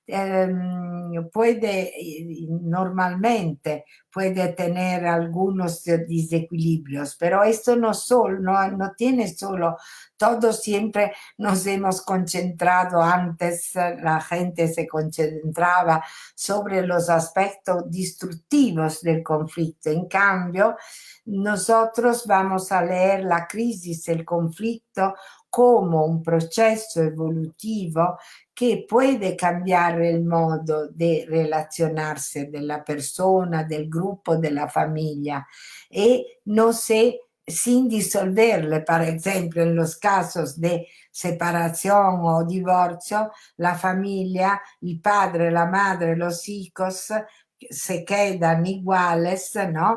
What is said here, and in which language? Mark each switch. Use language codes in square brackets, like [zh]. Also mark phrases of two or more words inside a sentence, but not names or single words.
[es] normalmente puede tener algunos desequilibrios, pero esto no tiene solo, todos siempre nos hemos concentrado antes, la gente se concentraba sobre los aspectos destructivos del conflicto. En cambio, nosotros vamos a leer la crisis, el conflicto, como un processo evolutivo che puede cambiar el modo de relacionarse de la persona, del grupo, de la familia e no sé, sin disolverle, por ejemplo, en los casos de separación o divorcio, la familia, [it] il padre, [es] la madre, los hijos se quedan iguales, ¿no?